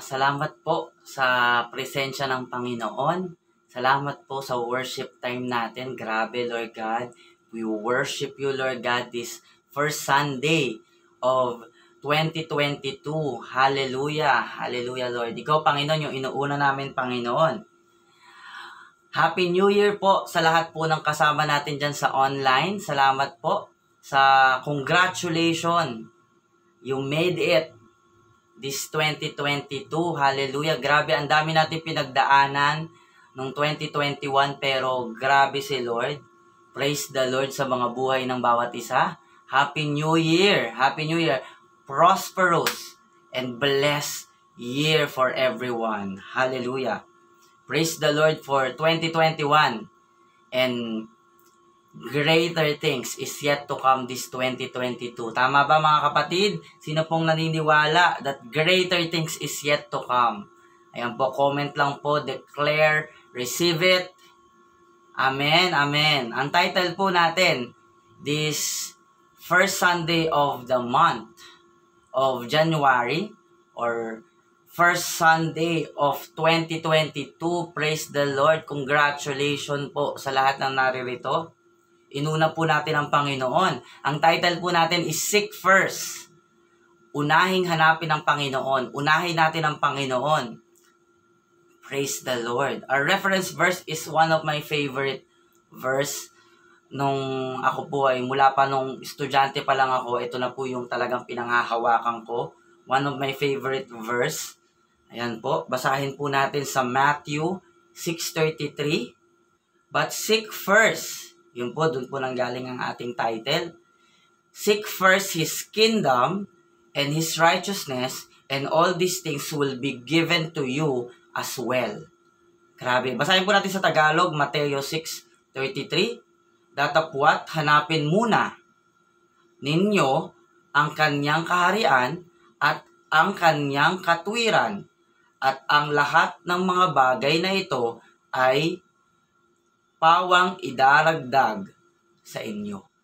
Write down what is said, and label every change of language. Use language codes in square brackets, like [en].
[tl] Salamat po sa presensya ng Panginoon. Salamat po sa worship time natin. Grabe, Lord God. [en] We worship you, Lord God, this first Sunday of 2022. [tl] Hallelujah, hallelujah, Lord. Ikaw, Panginoon, yung inuuna namin, Panginoon. [en] Happy New Year [tl] po sa lahat po ng kasama natin dyan sa online. Salamat po sa [en] congratulations. You made it. [tl] This 2022, hallelujah, grabe, ang dami natin pinagdaanan nung 2021, pero grabe si Lord. [en] Praise the Lord [tl] sa mga buhay ng bawat isa. [en] Happy New Year! Happy New Year! Prosperous and blessed year for everyone. Hallelujah! Praise the Lord for 2021, and greater things is yet to come this 2022. [tl] Tama ba mga kapatid? Sino pong naniniwala [en] that greater things is yet to come? [tl] Ayan po, comment lang po, [en] declare, receive it. [tl] Amen, amen. Ang title po natin, [en] this first Sunday of the month of January, or first Sunday of 2022, praise the Lord, [tl] congratulations po sa lahat ng naririto. Inuna po natin ang Panginoon. Ang title po natin is Seek First. Unahing hanapin ang Panginoon. Unahin natin ang Panginoon. [en] Praise the Lord. Our reference verse is one of my favorite verse. [tl] Nung ako po ay mula pa nung estudyante pa lang ako, ito na po yung talagang pinanghahawakan ko. [en] One of my favorite verse. [tl] Ayan po. Basahin po natin sa Matthew 6:33. [en] But seek first. [tl] Yun po, dun po nanggaling ang ating title. [en] Seek first His kingdom and His righteousness, and all these things will be given to you as well. [tl] Grabe. Basahin po natin sa Tagalog, Mateo 6:33. Datapwat, hanapin muna ninyo ang kanyang kaharian at ang kanyang katwiran, at ang lahat ng mga bagay na ito ay pawang idaragdag sa inyo.